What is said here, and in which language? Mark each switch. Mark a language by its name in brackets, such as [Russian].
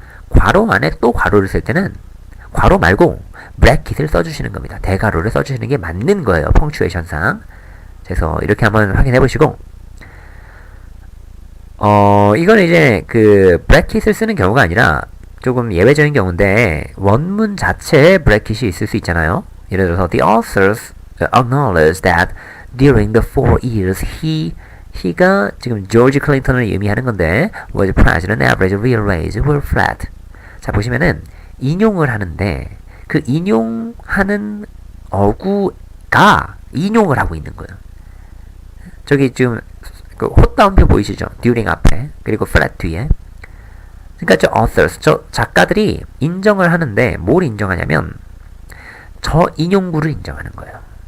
[Korean] 괄호 안에 또 괄호를 쓸 때는 괄호 말고 브래킷을 써주시는 겁니다. 대괄호를 써주시는 게 맞는 거예요. 펑추에이션상. 그래서 이렇게 한번 확인해 보시고, 이거는 이제 브래킷을 쓰는 경우가 아니라 조금 예외적인 경우인데 원문 자체에 브래킷이 있을 수 있잖아요. 예를 들어서 [English] the authors acknowledge that during the 4 years he가 [Korean] 지금 조지 클린턴을 의미하는 건데 [English] was president average real wage were flat. [Korean] 자, 보시면은 인용을 하는데 그 인용하는 어구가 인용을 하고 있는 거예요. 저기 지금 그 헛다운표 보이시죠? during 앞에 그리고 flat 뒤에. 그러니까 저 authors, 저 작가들이 인정을 하는데 뭘 인정하냐면 저 인용구를 인정하는 거예요.